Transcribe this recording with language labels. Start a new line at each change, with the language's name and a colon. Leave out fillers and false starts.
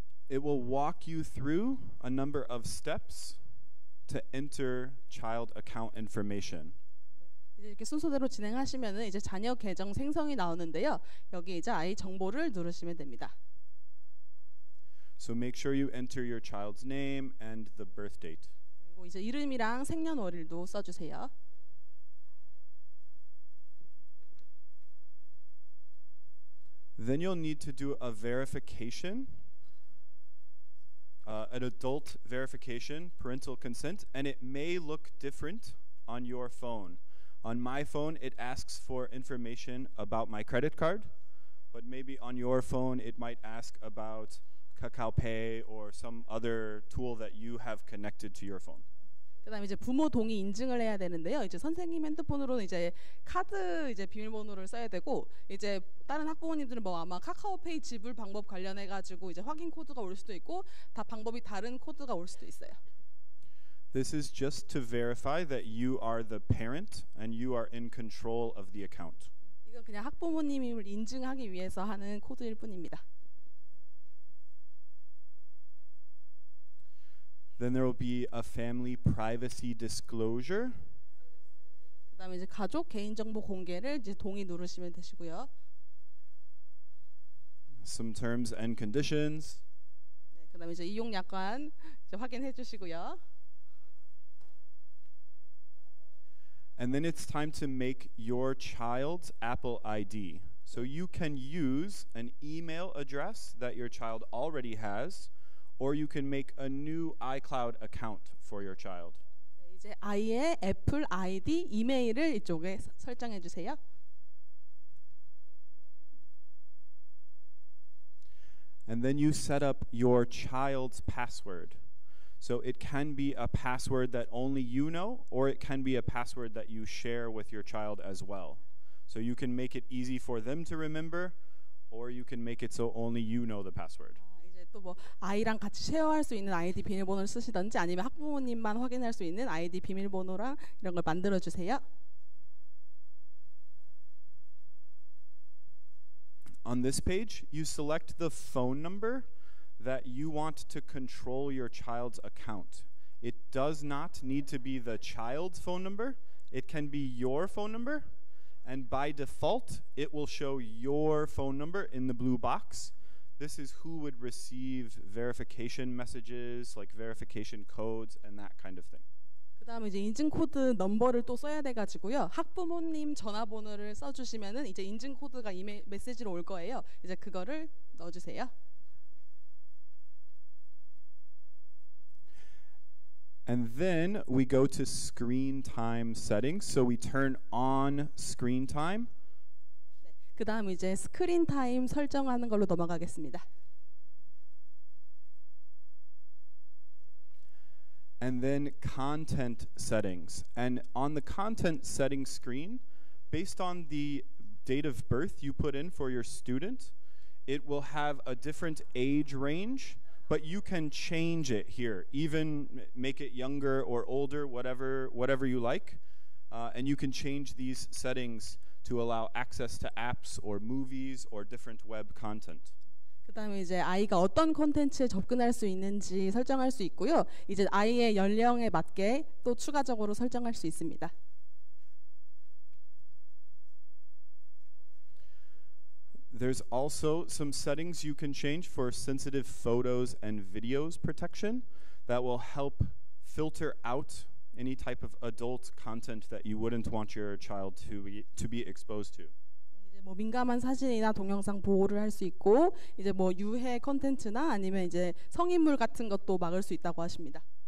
English: It will walk you through a number of steps to enter child account information.
Korean: 이제 이렇게 순서대로 진행하시면은 이제 자녀 계정 생성이 나오는데요. 여기 이제 아이 정보를 누르시면 됩니다.
English: So make sure you enter your child's name and the birth date.
Korean: 그리고 이제 이름이랑 생년월일도 써주세요.
English: Then you'll need to do a verification, an adult verification, parental consent, and it may look different on your phone. On my phone, it asks for information about my credit card, but maybe on your phone, it might ask about Kakao Pay or some other tool that you have connected to your phone.
Korean: 그다음에 이제 부모 동의 인증을 해야 되는데요. 이제 선생님 핸드폰으로는 이제 카드 이제 비밀번호를 써야 되고 이제 다른 학부모님들은 뭐 아마 카카오페이 지불 방법 관련해 가지고 이제 확인 코드가 올 수도 있고 다 방법이 다른 코드가 올 수도 있어요.
English: This is just to verify that you are the parent and you are in control of the account.
Korean: 이건 그냥 학부모님임을 인증하기 위해서 하는 코드일 뿐입니다.
English: Then there will be a family privacy disclosure.
Korean: 그다음에 이제 가족 개인정보 공개를 이제 동의 누르시면 되시고요.
English: Some terms and conditions.
Korean: 네, 그다음에 이제 이용 약관 이제 확인해 주시고요.
English: And then it's time to make your child's Apple ID. So you can use an email address that your child already has, or you can make a new iCloud account for your child.
Korean: 네, 이제 아이의 애플 아이디 이메일을 이쪽에 설정해 주세요.
English: And then you set up your child's password. So it can be a password that only you know, or it can be a password that you share with your child as well. So you can make it easy for them to remember, or you can make it so only you know the password.
Korean: 이제 또 뭐 아이랑 같이 쉐어할 수 있는 아이디 비밀번호를 쓰시든지 아니면 학부모님만 확인할 수 있는 아이디 비밀번호랑 이런 걸 만들어 주세요.
English: On this page, you select the phone number that you want to control your child's account. It does not need to be the child's phone number. It can be your phone number. And by default, it will show your phone number in the blue box. This is who would receive verification messages, like verification codes and that kind of thing.
Korean: 그다음에 이제 인증 코드 넘버를 또 써야 돼 가지고요. 학부모님 전화번호를 써 주시면은 이제 인증 코드가 이메일 메시지로 올 거예요. 이제 그거를 넣어 주세요.
English: And then we go to screen time settings. So we turn on screen time.
Korean: 그다음 이제 스크린 타임 설정하는 걸로 넘어가겠습니다.
English: And then content settings. And on the content settings screen, based on the date of birth you put in for your student, it will have a different age range, but you can change it here, even make it younger or older, whatever you like. And you can change these settings to allow access to apps or movies or different web content.
Korean: 그다음에 이제 아이가 어떤 콘텐츠에 접근할 수 있는지 설정할 수 있고요. 이제 아이의 연령에 맞게 또 추가적으로 설정할 수 있습니다.
English: There's also some settings you can change for sensitive photos and videos protection that will help filter out any type of adult content that you wouldn't want your child to be exposed to.
Korean: 이제 뭐 민감한 사진이나 동영상 보호를 할 수 있고 이제 뭐 유해 콘텐츠나 아니면 이제 성인물 같은 것도 막을 수 있다고 하십니다.